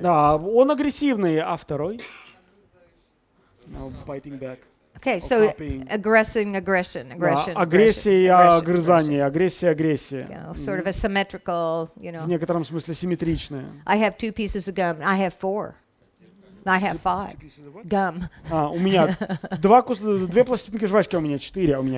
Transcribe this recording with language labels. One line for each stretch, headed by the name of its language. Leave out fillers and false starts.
Russian: Да, он агрессивный, а второй?
English: No, biting back. Okay, or so copying. aggression.
Russian: Да, агрессия и огрызание, агрессия.
English: Sort of a symmetrical,
Russian: В некотором смысле симметричная.
English: I have 2 pieces of gum. I have 4. I have 5. Gum.
Russian: У меня две пластинки жвачки, а у меня 4, а у меня